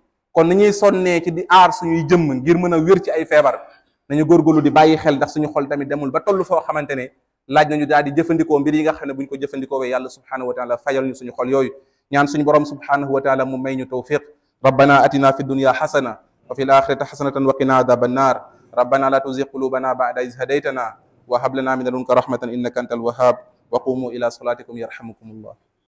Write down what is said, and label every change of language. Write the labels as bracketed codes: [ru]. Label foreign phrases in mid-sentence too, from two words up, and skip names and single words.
[wo] kon ni ñuy sonnee ci di aar suñuy jëmm ngir mën a wér ci ay feebar nañu góorgóorlu di bàyyi xel ndax suñu xol tamit demul ba toll foo xamante ne laaj nañu daal di jëfandikoo mbir yi nga xam ne buñ ko jëfandikoo wee yàlla [ar] سبحانه وتعالى [wo] fayal ñu suñu xol yooyu. ñaan suñu borom [ar] سبحانه وتعالى [wo] mu may ñu tawfiq. [ar] ربنا آتنا في الدنيا حسنة وفي الآخرة حسنة وقنا عذاب النار ربنا لا تزغ قلوبنا بعد إذ هديتنا وهب لنا من لدنك رحمة إنك أنت الوهاب وقوموا إلى صلاتكم يرحمكم الله.